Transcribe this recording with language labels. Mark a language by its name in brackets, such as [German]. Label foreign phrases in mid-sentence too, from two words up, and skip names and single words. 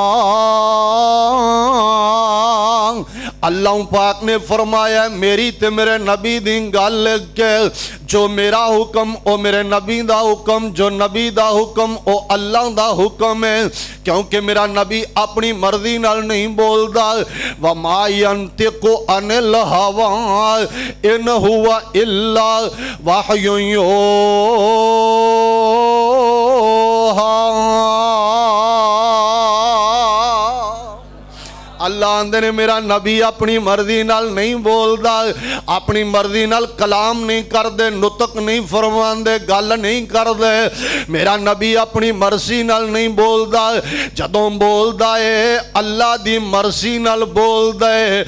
[Punjabi] اللہ پاک نے فرمایا میری تے میرے نبی دی گل کہ جو میرا حکم او میرے نبی دا حکم، جو نبی دا حکم او اللہ دا حکم ہے. کیونکہ میرا نبی اپنی مرضی نال نہیں بولدا. [Arabic] وما ينطق عن الهوى إن هو إلا وحي يوحى. [Punjabi] اللہ آندے نے میرا نبی اپنی مرضی نال نہیں بولدا، اپنی مرضی نال کلام نہیں کردے، نطق نہیں فرماندے، گل نہیں کردے. میرا نبی اپنی مرضی نال نہیں بولدا، جدوں بولدا ہے اللہ دی مرضی نال بولدا ہے.